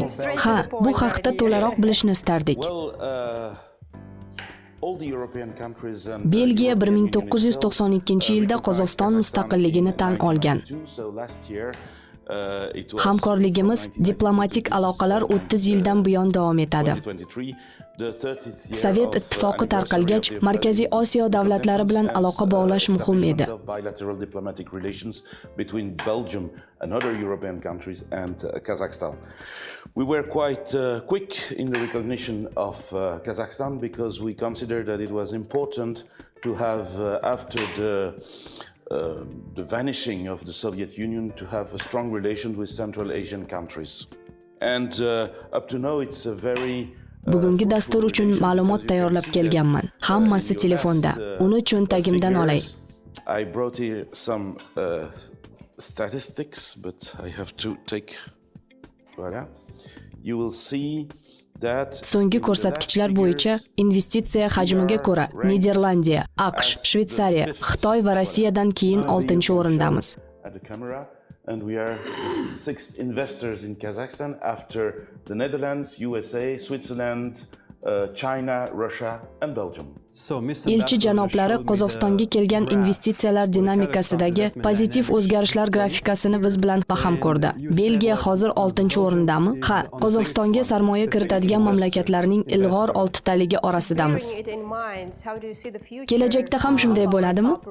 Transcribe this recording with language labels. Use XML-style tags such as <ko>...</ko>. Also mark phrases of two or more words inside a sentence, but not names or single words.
<uz>Ha, bu haqda to'laroq bilishni istardik. Belgiya 1992-yilda Qozog'iston mustaqilligini tan olgan. Hamkorligimiz diplomatik aloqalar 30 yildan buyon davom etadi. Sovet ittifoqi tarqalgach, Markaziy Osiyo davlatlari bilan aloqa bog'lash muhim edi.</uz> <en>We were quite quick in the recognition of Kazakhstan because we considered that it was important to have, after the vanishing of the Soviet Union, to have a strong relation with Central Asian countries. And up to now, it's a very</en> <uz>Bugungi dastur uchun ma'lumot tayyorlab kelganman. Hammasi telefonda. Uni cho'ntagimdan olay.</uz> <en>I brought here some statistics, but I have to take. Voilà. You will see</en> <uz>So'nggi ko'rsatkichlar bo'yicha investitsiya hajmiga ko'ra Niderlandiya, AQSh, Shveysariya, Xitoy va Rossiyadan keyin 6-o'rindamiz.</uz> <en>And we are the 6th investors in Kazakhstan after the Netherlands, USA, Switzerland, China, Russia and Belgium.</en> <uz>Elchi janoblari Qozog'istonga kelgan investitsiyalar dinamikasidagi pozitiv o'zgarishlar grafikasini biz bilan baham ko'rdi. Belgiya hozir 6-o'rindami? Ha, Qozog'istonga sarmoya kiritadigan mamlakatlarning ilg'or 6taligi orasidamiz. Kelajakda ham shunday bo'ladimi?</uz>